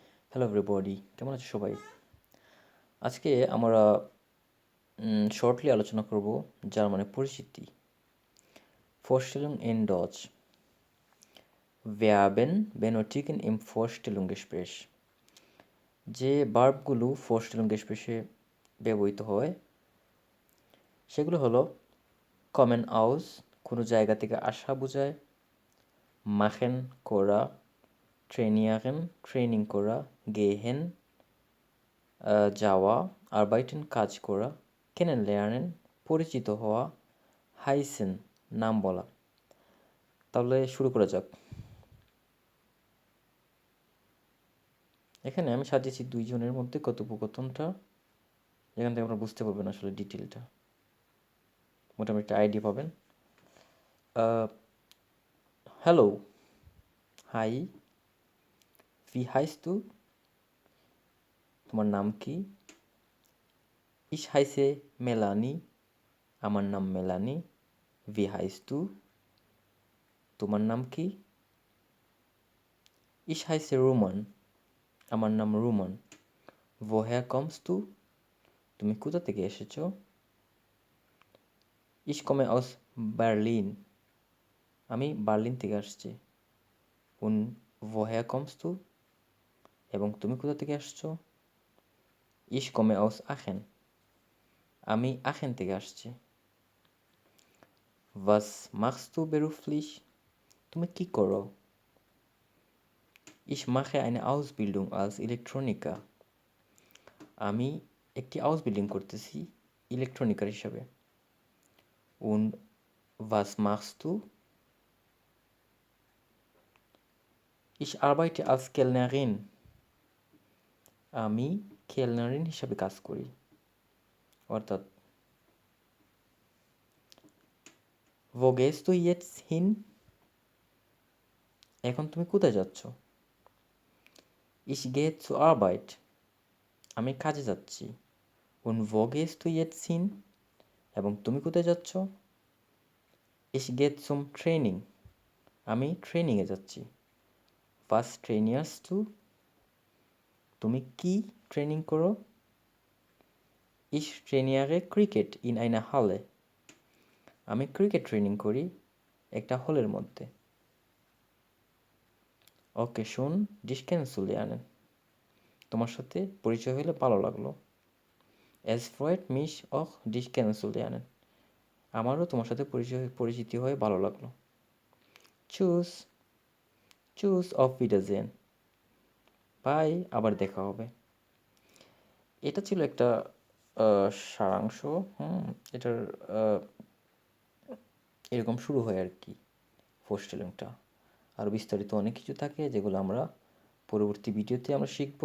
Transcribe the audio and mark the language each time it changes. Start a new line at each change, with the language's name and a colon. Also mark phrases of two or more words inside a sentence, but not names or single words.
English: hello everybody,
Bangla: কেমন আছো সবাই? আজকে আমরা শর্টলি আলোচনা করব জার্মানের পরিচিতি।
German: Vorstellung in Deutsch. Verben benötigen im Vorstellungsgespräch.
Bangla: যে ভার্বগুলো Vorstellungsgespräche ব্যবহৃত হয় সেগুলো হলো
German: kommen aus,
Bangla: কোনো জায়গা থেকে আসা বোঝায়, machen করা, trainieren ট্রেনিং করা, gehen যাওয়া, arbeiten কাজ করা, kennenlernen পরিচিত হওয়া, heißen নাম বলা। তাহলে শুরু করা যাক। এখানে আমি সাজিয়েছি দুইজনের মধ্যে কথোপকথনটা, যেখান থেকে আপনারা বুঝতে পারবেন আসলে ডিটেলটা, মোটামুটি একটা আইডিয়া পাবেন। হ্যালো, হাই,
German: wie heißt du?
Bangla: তোমার নাম কি?
German: Ich heiße Melanie,
Bangla: আমার নাম মেলানি।
German: Wie heißt du?
Bangla: তোমার নাম কি?
German: Ich heiße Roman,
Bangla: আমার নাম রুমান।
German: Woher kommst du?
Bangla: তুমি কোথা থেকে এসেছো?
German: Ich komme aus Berlin,
Bangla: আমি বার্লিন থেকে আসছি।
German: Und woher kommst du?
Bangla: এবং তুমি কোথা থেকে আসছো?
German: Ich komme aus Aachen,
Bangla: আমি আখেন থেকে আসছি।
German: Was machst du beruflich?
Bangla: তুমি কি করো?
German: Ich mache eine Ausbildung als Elektroniker,
Bangla: আমি একটি আউসবিল্ডিং করতেছি ইলেকট্রনিকার হিসাবে।
German: Und was machst du? Ich arbeite als Kellnerin,
Bangla: আমি কেলনারিন হিসাবে কাজ করি।
German: অর্থাৎ wo gehst du jetzt hin?
Bangla: এখন তুমি কোথায় যাচ্ছ?
German: Ich gehe zur Arbeit,
Bangla: আমি কাজে যাচ্ছি।
German: Und wo gehst du jetzt hin?
Bangla: এবং তুমি কোথায় যাচ্ছ?
German: Ich gehe zum Training,
Bangla: আমি ট্রেনিংয়ে যাচ্ছি।
German: Was trainierst du?
Bangla: তুমি কি ট্রেনিং করো?
German: Ich trainiere Cricket in einer Halle,
Bangla: আমি ক্রিকেট ট্রেনিং করি একটা হলের মধ্যে। ওকে শুন,
German: dich kennenzulernen,
Bangla: তোমার সাথে পরিচয় হলে ভালো লাগলো।
German: Es freut mich auch dich kennenzulernen,
Bangla: আমারও তোমার সাথে পরিচিতি হয়ে ভালো লাগলো।
German: Tschüss, tschüss, auf Wiedersehen, বাই,
Bangla: আবার দেখা হবে। এটা ছিল একটা সারাংশ। এটার এরকম শুরু হয় আর কি ফোরস্টেলিংটা। আরও বিস্তারিত অনেক কিছু থাকে যেগুলো আমরা পরবর্তী ভিডিওতে আমরা শিখব।